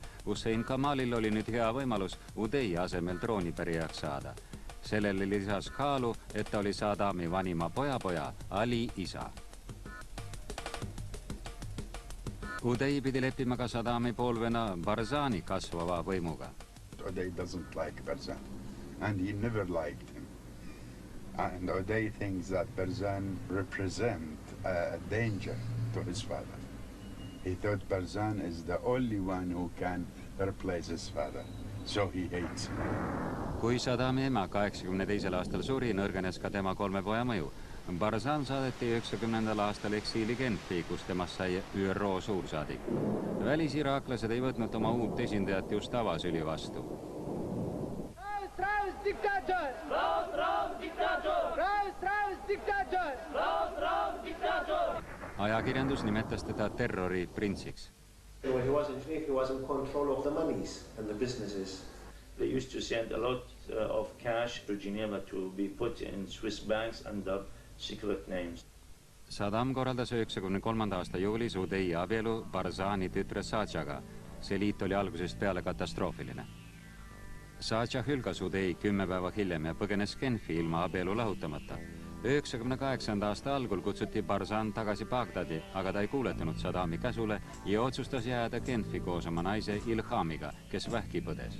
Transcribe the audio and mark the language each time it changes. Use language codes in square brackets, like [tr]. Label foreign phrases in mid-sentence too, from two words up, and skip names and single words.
[et] Hussein Kamalil oli nüüd hea võimalus Udei asemel troonipärijaks saada. Sellele lisas kaalu, et ta oli Saddami vanima pojapoja Ali isa. Udei pidi leppima ka Saddami poolvena Barzani kasvava võimuga. [en] Udei doesn't like Barzan, and he never liked him. And Udei thinks that Barzan represents a danger to his father. He thought Barzan is the only one who can replace his father, so he hates him. [et] Kui Saddami ema 82. aastal suri, nõrgenes ka tema 3 poja mõju. Barzan saadeti 90. aastal eksiili Genfi, kus temast sai ÜRO suursaadik. Välisiraaklased ei võtnud oma uut esindajat just avasüli vastu. [de] Raus, diktator! Raus, diktator! Raus, diktator! Raus, diktator! [et] Ajakirjandus nimetas teda terroriprintsiks. [en] When he was in Geneva, he was in control of the monies and the businesses. They used to send a lot of cash to Geneva to be put in Swiss banks under secret names. [et] Saddam korraldas 93. aasta juulis Udei abielu Barzani tütre Saadžaga. See liit oli algusest peale katastroofiline. Saadža hülgas Udei 10 päeva hiljem ja põgenes Genfi ilma abielu lahutamata. 98. aasta algul kutsuti Barzan tagasi Bagdadi, aga ta ei kuuletunud Saddami käsule ja otsustas jääda Genfi koos oma naise Ilhamiga, kes vähki põdes.